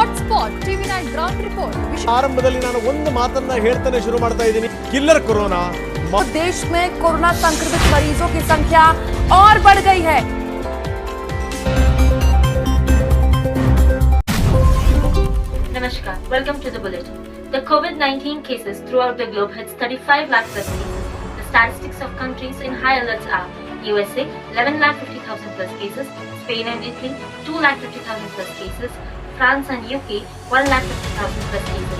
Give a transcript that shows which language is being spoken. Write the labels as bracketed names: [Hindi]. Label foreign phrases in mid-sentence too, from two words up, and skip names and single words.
[English] spot TV9 ground report. [Kannada] ಆರಂಭದಲ್ಲಿ ನಾನು ಒಂದು ಮಾತನ್ನ ಹೇಳ್ತಾನೆ ಶುರು ಮಾಡ್ತಾ ಇದ್ದೀನಿ. [English] ಕಿಲ್ಲರ್ कोरोना. [Hindi] देश में कोरोना संक्रमित मरीजों की संख्या और बढ़ गई है. Namaskar. [English] Welcome to the bulletin. The COVID-19 cases throughout the globe hits 35 lakh plus cases. The statistics of countries in high alerts are USA 11,50,000 plus cases, Spain and Italy 2,50,000 plus cases, France and UK 1,50,000 plus cases.